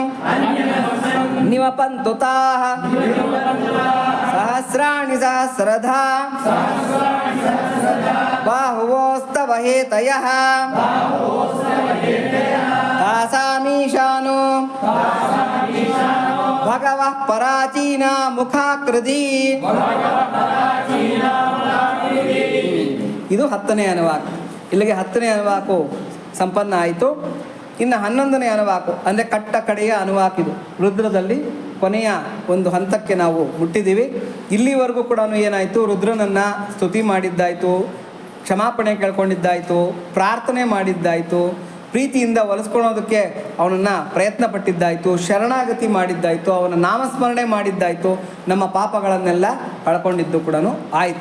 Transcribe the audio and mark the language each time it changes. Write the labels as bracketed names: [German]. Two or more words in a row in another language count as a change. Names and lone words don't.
[Sanskrit] ನಿವಪಂತು ತಾಃ ಸಹಸ್ರಾಣಿ ಸಹಸ್ರಧಾ ಬಾಹುವೋಸ್ತವ ಹೇತಯಃ ತಾಸಾಮೀಶಾನೋ ಭಗವಃ ಪರಾಚೀನಾ ಮುಖಾಕೃತಿ. [Kannada] ಇದು 10ನೇ ಅನುವಾಕ. ಇಲ್ಲಿಗೆ 10ನೇ ಅನುವಾಕು ಸಂಪನ್ನ ಆಯಿತು. ಇನ್ನು 11ನೇ ಅನುವಾಕು ಅಂದರೆ ಕಟ್ಟ ಕಡೆಯ ಅನುವಾಕಿದು. ರುದ್ರದಲ್ಲಿ ಕೊನೆಯ ಒಂದು ಹಂತಕ್ಕೆ ನಾವು ಮುಟ್ಟಿದ್ದೀವಿ. ಇಲ್ಲಿವರೆಗೂ ಕೂಡ ಏನಾಯಿತು, ರುದ್ರನನ್ನು ಸ್ತುತಿ ಮಾಡಿದ್ದಾಯಿತು, ಕ್ಷಮಾಪಣೆ ಕೇಳ್ಕೊಂಡಿದ್ದಾಯಿತು, ಪ್ರಾರ್ಥನೆ ಮಾಡಿದ್ದಾಯಿತು, ಪ್ರೀತಿಯಿಂದ ಒಲಿಸ್ಕೊಳ್ಳೋದಕ್ಕೆ ಅವನನ್ನು ಪ್ರಯತ್ನ ಪಟ್ಟಿದ್ದಾಯಿತು, ಶರಣಾಗತಿ ಮಾಡಿದ್ದಾಯಿತು, ಅವನ ನಾಮಸ್ಮರಣೆ ಮಾಡಿದ್ದಾಯಿತು, ನಮ್ಮ ಪಾಪಗಳನ್ನೆಲ್ಲ ಕಳ್ಕೊಂಡಿದ್ದು ಕೂಡ ಆಯಿತು.